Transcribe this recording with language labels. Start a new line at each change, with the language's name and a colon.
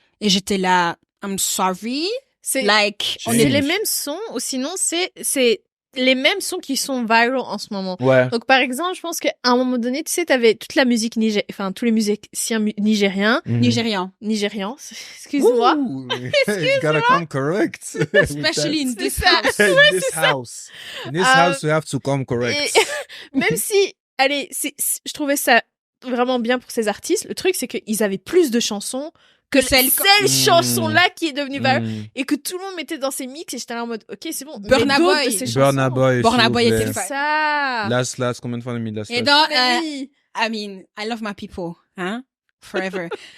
French: Et j'étais là,
English: I'm sorry.
French: C'est les mêmes sons, ou sinon, c'est les mêmes sons qui sont viral en ce moment. Ouais. Donc, par exemple, je pense qu'à un moment donné, tu sais, t'avais toute la musique tous les musiciens nigérians. Nigérians. Excuse-moi. Excuse-moi.
English: Gotta come correct. Especially in this house. In this house. In this house, you have to come correct.
French: Même si, je trouvais ça vraiment bien pour ces artistes. Le truc, c'est qu'ils avaient plus de chansons que cette chanson-là qui est devenue viral et que tout le monde mettait dans ses mix, et j'étais là en mode, ok, c'est bon. Burna Boy était ça. Last, combien de fois on a mis Last? Et donc,
English: I mean, I love my people, hein, forever.